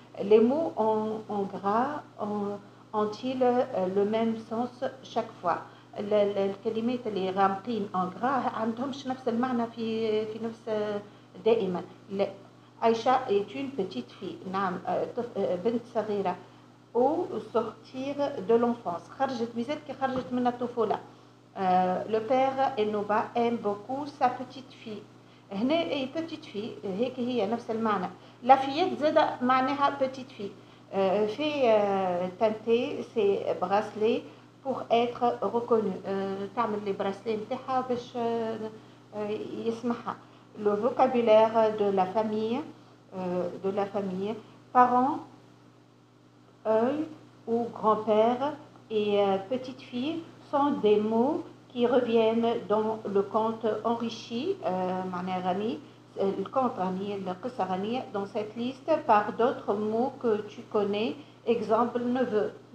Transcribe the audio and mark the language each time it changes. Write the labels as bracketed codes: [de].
[fr] Les mots en gras ont-ils le même sens chaque fois؟ [ar] الكلمات اللي غامقين en gras عندهمش نفس المعنى في نفس دائما. [fr] Aïcha est une petite fille. [ar] نعم بنت صغيرة. [fr] Au sortir de l'enfance. [ar] خرجت مازالت كي خرجت من الطفولة. [fr] Le père Enoba aime beaucoup sa petite fille. [ar] هنا أي petite fille هيك هي نفس المعنى. [fr] La fillette [ar] زاد معناها [fr] petite fille. fait teinter ses bracelets pour être reconnue. [ar] تعمل les bracelets نتاعها باش يسمعها. [fr] Le vocabulaire de la famille, parents, œil ou grand-père et petite fille sont des mots qui reviennent dans le conte enrichi, le conte غني, dans cette liste par d'autres mots que tu connais, exemple neveu.